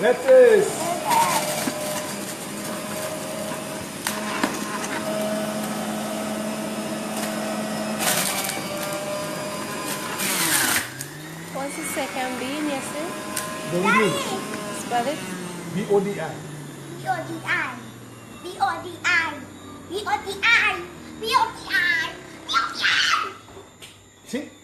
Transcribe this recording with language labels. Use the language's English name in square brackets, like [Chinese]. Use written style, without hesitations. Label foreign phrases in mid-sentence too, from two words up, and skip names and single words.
[English] Lettuce. What's the second bean, yes, sir? Baby beans. Spell it. B-O-D-I. B-O-D-I. B-O-D-I. B-O-D-I. B-O-D-I. B-O-D-I. See?